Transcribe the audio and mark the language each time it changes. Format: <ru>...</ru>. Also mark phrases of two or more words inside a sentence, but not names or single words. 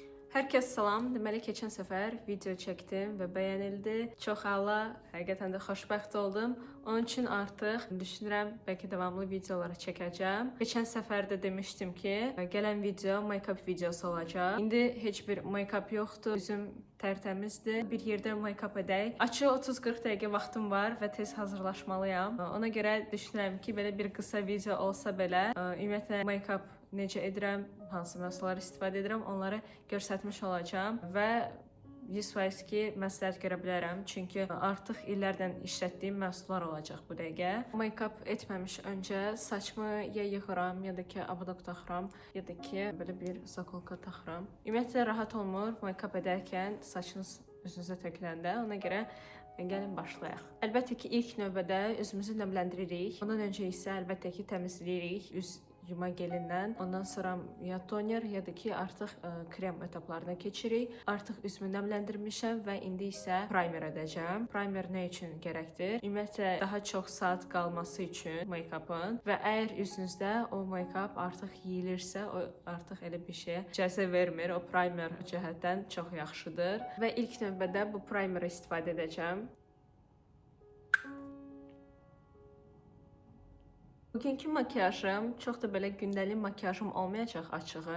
<az>Hər kəs salam. Deməli, keçən səfər video çəkdim və bəyənildi. Çox hala, həqiqətən də xoşbəxt oldum. Onun üçün artıq düşünürəm, bəlkə davamlı videoları çəkəcəm. Keçən səfər də demişdim ki, gələn video make-up videosu olacaq. İndi heç bir make-up yoxdur. Üzüm tərtəmizdir. Bir yerdə make-up edək. Açıq 30-40 dəqiqə vaxtım var və tez hazırlaşmalıyam. Ona görə düşünürəm ki, belə bir qısa video olsa belə, ümumiyyətlə make-up necə edirəm, hansı məhsulları istifadə edirəm, onları göstərmiş olacağam və 100% ki, məsləhət görə bilərəm. Çünki artıq illərdən işlətdiyim məhsullar olacaq bu dəqiqə. Make-up etməmiş öncə saçımı ya yığıram, ya da ki, abadok taxıram, ya da ki, belə bir zakolka taxıram. Ümumiyyətlə, rahat olmur make-up edərkən saçınız üzünüzə töküləndə. Ona görə gəlin başlayaq. Əlbəttə ki, ilk növbədə üzümüzü nəmləndiririk. Ondan öncə isə əlbəttə ki, təmizləyirik üz yuma gelindən. Ondan sonra ya toner, ya da ki, artıq krem etaplarına keçirik. Artıq üzümü nəmləndirmişəm və indi isə primer edəcəm. Primer nə üçün gərəkdir? Ümumiyyətlə, daha çox saat qalması üçün make-upın və əgər üzünüzdə o make-up artıq yeyilirsə, o artıq elə bir şeyə icazə vermir. O primer cəhətdən çox yaxşıdır və ilk növbədə bu primeri istifadə edəcəm. Bugünkü makiyajım çox da belə gündəlik makiyajım olmayacaq açığı.</az>